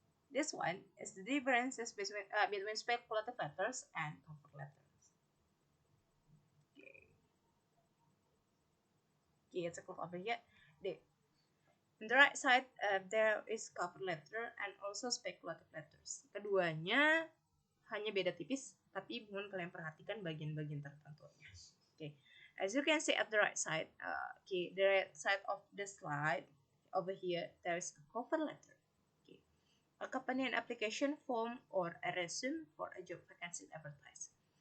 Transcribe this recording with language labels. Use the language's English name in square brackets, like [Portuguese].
[English] This one is the differences between speculative letters and cover letters. Okay, it's a click over here. On the right side, there is cover letter and also speculative letters. [Indonesian] Keduanya hanya beda tipis, tapi mohon kalian perhatikan bagian-bagian tertentunya. [English] Okay, as you can see at the right side, the right side of the slide over here, there is a cover letter. Okay, accompany an application form or a resume for a job vacancy advertised.